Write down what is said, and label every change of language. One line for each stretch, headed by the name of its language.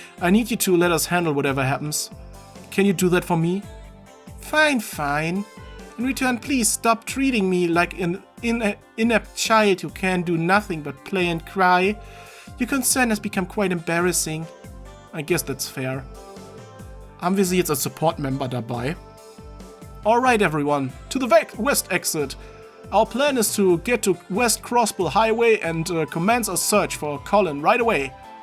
English: I need you to let us handle whatever happens. Can you do that for me? Fine. In return, please stop treating me like an inept child who can do nothing but play and cry. Your concern has become quite embarrassing. I guess that's fair.
German: Haben wir sie jetzt als Support-Member dabei?
English: Alright everyone, to the west exit. Our plan is to get to West Crossbell Highway and commence a search for Colin right away.